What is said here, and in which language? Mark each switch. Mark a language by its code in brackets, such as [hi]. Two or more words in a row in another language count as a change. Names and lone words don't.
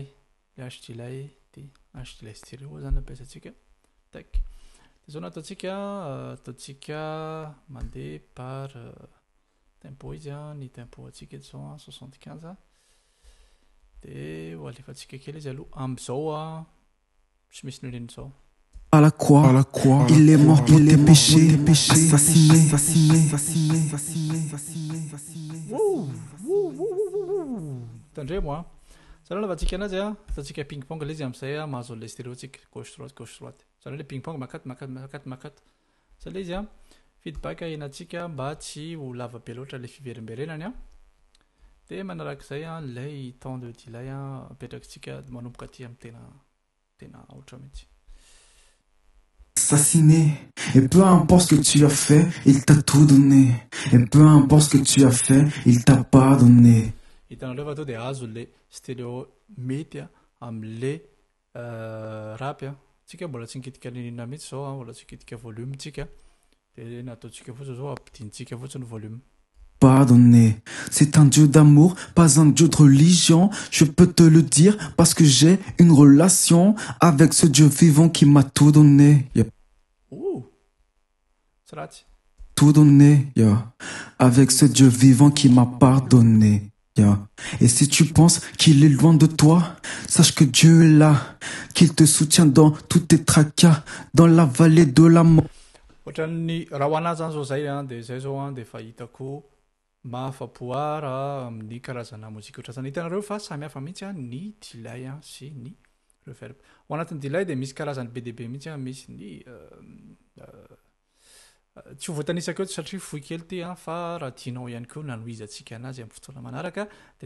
[fr] Le H delay [mg] dia H delay stéréo zany ampiasantsika. Tac. Dia zao ataontsika mandeha [fr] par tempo [mg] izy ny tempo antsika eto zao 75 dia ho alefantsika kely izy aloha amin'izao tsy misy nireny zao. [fr] À la croix, il est mort pour tes péchés, assassiné. [mg] Tandremo zany lavatsika anazy ataontsika ping pong ilay izy amin'izay mahazo an'ilay stéréo tsika [fr] gauche droite. [mg] Zany hoe ping pong makaty. Zay ilay izy feedback henantsika mba tsy ho lava be loatra ilay fiverimberenany dia manarak'izay ilay [fr] temps de delay [mg] apetrakitsika manomboka aty amin'ny tena oatra mihitsy. [fr] Assassiné. Et peu importe ce que tu as fait, il t'a tout donné. Et peu importe ce que tu as fait, il t'a pardonné. [mg] Hitanareo fa to dia azo le stéréo mety amin'le rap tsika mbola tsy nikitika ninina mihitsy zao mbola tsy nikitika volume tsika dia nataontsika fotsiny zao ampidinitsika fotsiny volume. [fr] Pardonné. C'est un Dieu d'amour, pas un Dieu de religion. Je peux te le dire parce que j'ai une relation avec ce Dieu vivant qui m'a tout donné. Tout donné, avec ce Dieu vivant qui m'a pardonné. Et si tu penses qu'il est loin de toi, sache que Dieu est là, qu'il te soutient dans tous tes tracas, dans la vallée de la mort. [mg] Ohatran'ny raha ho anazy zany zao zay dia zay zao dia fahitako mahafapoara amin'ny karazana mozika ohatran'izany. Hitanareo fa samy hafa mihitsy ny delay sy ny reverb ho anatin'ny delay dia misy karazany be deaibe mihitsy misy ny tsy ho voatanisaka eo satria fohy kely ty fa raha tianao ihany koa nanoizantsika anazy amin'ny fotoana manaraka dia